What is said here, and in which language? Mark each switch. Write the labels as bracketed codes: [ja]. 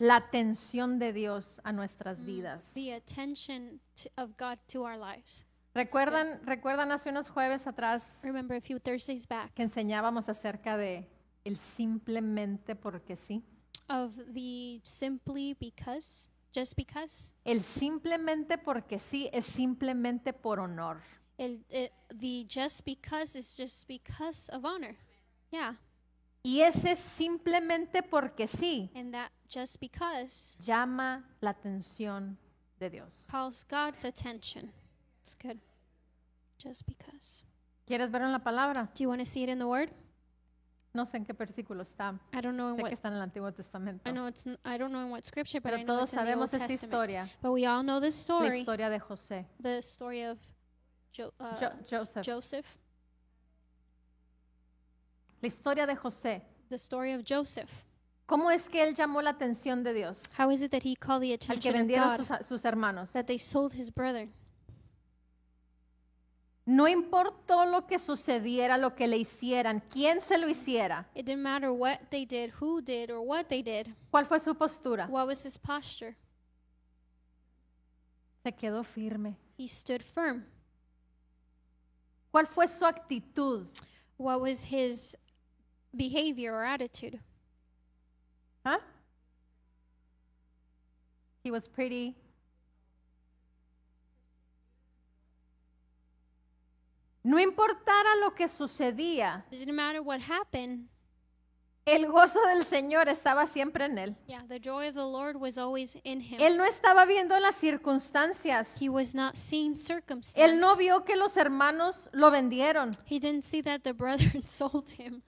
[es] la atención de Dios a nuestras vidas. [en] the attention of God to our lives. [es] ¿Recuerdan hace unos jueves atrás [en] Remember a few Thursdays back [es] que enseñábamos acerca de el simplemente porque sí? [en] of the simply because, just because. [es] El simplemente porque sí es simplemente por honor. [en] The just because is just because of honor. Yeah. [es] Y ese simplemente porque sí [en] And that just because [es] llama la atención de Dios. [en] calls God's attention. It's good. Just because. [es] ¿Quieres ver en la palabra? [en] Do you want to see it in the Word? [es] No sé en qué versículo está. [en] I don't know in [es] Sé [en] what. [es] que está en el Antiguo Testamento. [en] I know it's. I don't know in what scripture, but [es] Pero [en] I know [es] todos [en] it's in the Old [es] sabemos esta [en] Testament. [es] historia, [en] But we all know this [es] la [en] story. [es] historia de José. [en] The story of Joseph. Joseph. [es] La historia de José. [en] The story of Joseph. [es] ¿Cómo es que él llamó la atención de Dios? [en] How is it that he called the [es] Al que [en] attention of [es] vendieron [en] God [es] sus hermanos. [en] that they sold his brother? [es] No importó lo que sucediera, lo que le hicieran, quién se lo hiciera. [en] It didn't matter what they did, who did, or what they did. [es] ¿Cuál fue su postura? [en] What was his posture? [es] Se quedó firme. [en] He stood firm. [es] ¿Cuál fue su actitud? [en] What was his behavior or attitude. Huh? He was pretty. [es] No importara lo que sucedía, [en] It didn't matter what happened. [es] el gozo del Señor estaba siempre en él. [en] Yeah, the joy of the Lord was always in him. [es] Él no estaba viendo las circunstancias. [en] He was not seeing circumstance. [es] Él no vio que los hermanos lo vendieron. [en] He didn't see that the brethren sold him.